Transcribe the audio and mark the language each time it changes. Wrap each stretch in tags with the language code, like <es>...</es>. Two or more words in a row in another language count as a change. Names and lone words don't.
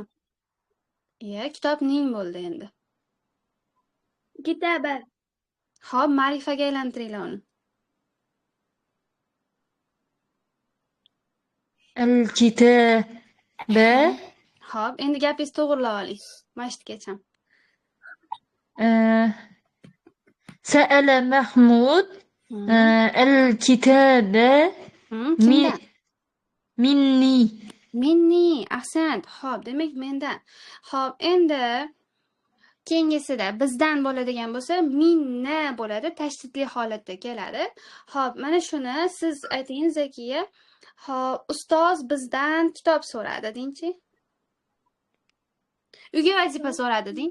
<uz>Kitobning bo'ldi endi. Kitaba. Xo'p, ma'rifaga aylantiringlar uni. Al-kitab. B. Xo'p, endi gapingizni to'g'rilab oling. Mashitgacha.</uz> <ar>سأل محمود الكتاب</ar> <uz>Kimdan? مني.</uz> <ar>مني. أحسنت.</ar> <uz>Xo'p, demak mendan. Xo'p, endi keyingisida bizdan bo'ladigan bo'lsa, minna bo'ladi, tashdidli holatda keladi. Xo'p, mana shuni siz ayting Zakiya. Xo'p, ustoz bizdan kitob so'radi dengchi. Uyga vazifa so'radi deng.</uz>